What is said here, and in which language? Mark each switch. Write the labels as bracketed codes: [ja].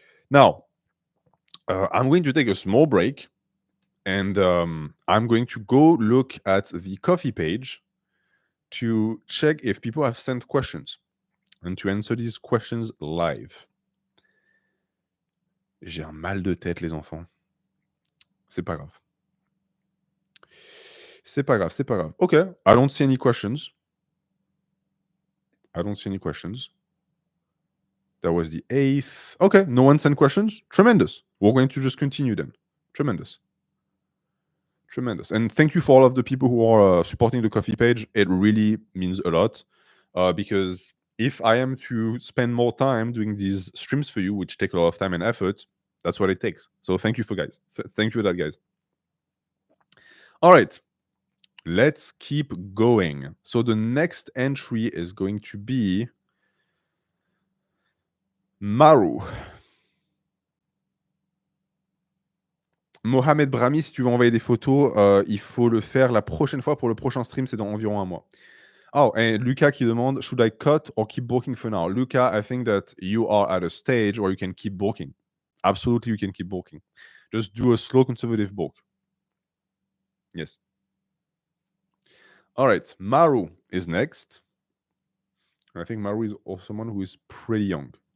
[en] Now, I'm going to take a small break, and I'm going to go look at the coffee page to check if people have sent questions and to answer these questions live. [fr] J'ai un mal de tête, les enfants. C'est pas grave. C'est pas grave, c'est pas grave. [en] Okay, I don't see any questions. I don't see any questions. That was the 8th. Okay, no one sent questions. Tremendous. We're going to just continue then. Tremendous. Tremendous. And thank you for all of the people who are supporting the coffee page. It really means a lot because if I am to spend more time doing these streams for you, which take a lot of time and effort, that's what it takes. So thank you for guys. Thank you for that, guys. All right. Let's keep going. So the next entry is going to be Maru. [fr] Mohamed Brahmi, si tu veux envoyer des photos, il faut le faire la prochaine fois pour le prochain stream, c'est dans environ un mois. [en] Oh, and Luca [fr] qui demande, [en] should I cut or keep bulking for now? Luca, I think that you are at a stage where you can keep bulking. Absolutely, you can keep bulking. Just do a slow conservative bulk. Yes. All right, Maru is next. I think Maru is also someone who is pretty young.